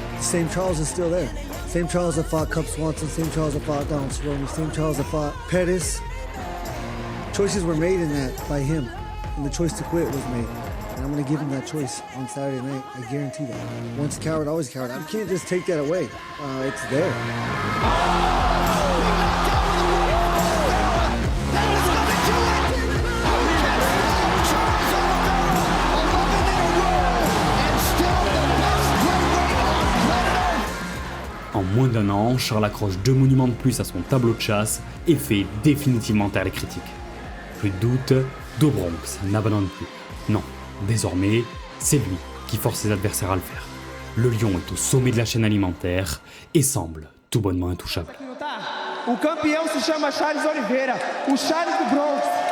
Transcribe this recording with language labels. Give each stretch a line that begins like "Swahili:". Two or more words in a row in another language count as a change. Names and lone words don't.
English: same Charles is still there. Same Charles that fought Cub Swanson, same Charles that fought Donald Cerrone, same Charles that fought Pettis. Choices were made in that by him, and the choice to quit was made. And I'm going to give him that choice on Saturday night. I guarantee that. Once a coward, always a coward. I can't just take that away. It's there.
French: En moins d'un an, Charles accroche 2 monuments de plus à son tableau de chasse et fait définitivement taire les critiques. Plus de doute, Do Bronx n'abandonne plus. Non, désormais, c'est lui qui force ses adversaires à le faire. Le lion est au sommet de la chaîne alimentaire et semble tout bonnement intouchable.
Portuguese: O campeão se chama Charles Oliveira, o Charles do Bronx.